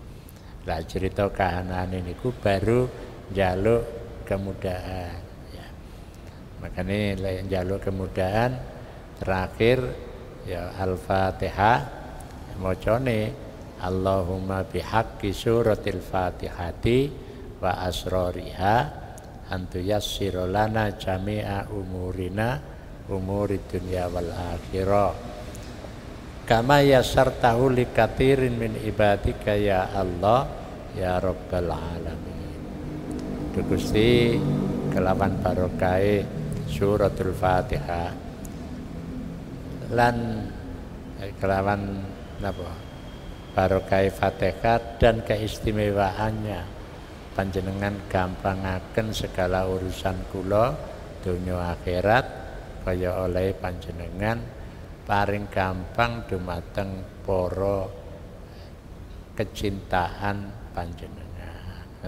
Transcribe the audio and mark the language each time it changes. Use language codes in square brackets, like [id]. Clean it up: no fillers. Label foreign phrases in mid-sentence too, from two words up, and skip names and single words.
[jv] Lah cerita kahanane niku baru njaluk kemudahan ya. Makanya lek njaluk kemudahan terakhir ya Al-Fatihah macane [ar] اللهم بحق سورة الفاتحة وأسرارها أنت يسر لنا جميع أمورنا أمور الدنيا والآخرة كما يسرته لكثير من عبادك يا الله يا رب العالمين. [jv] Gusti kelawan barokah suratul Fatihah lan kelawan napa barokah Fatihah [id] dan keistimewaannya [jv] panjenengan gampangaken segala urusan kula donya akhirat kaya oleh panjenengan paring gampang dumateng para kecintaan panjenengan.